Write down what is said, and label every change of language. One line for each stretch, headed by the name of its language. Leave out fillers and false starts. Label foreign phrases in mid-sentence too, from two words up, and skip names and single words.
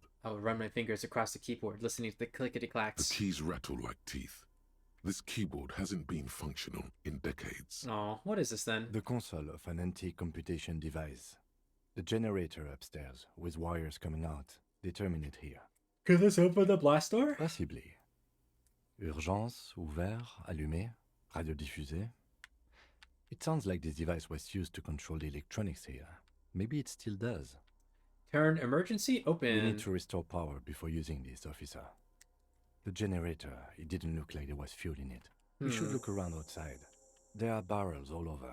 English: I will run my fingers across the keyboard, listening to the clickety-clacks. The keys rattle like teeth. This keyboard hasn't been functional in decades. Oh, what is this then? The console of an antique computation device. The generator upstairs, with wires coming out. They terminate here. Could this open the blast door? Possibly.
French: Urgence, ouvert, allumé, radio diffusé.
English: It sounds like this device was used to control the electronics here. Maybe it still does. Turn emergency open. We need to restore power before using this, officer. The generator, it didn't look like there was fuel in it. We should look around outside. There are barrels all over.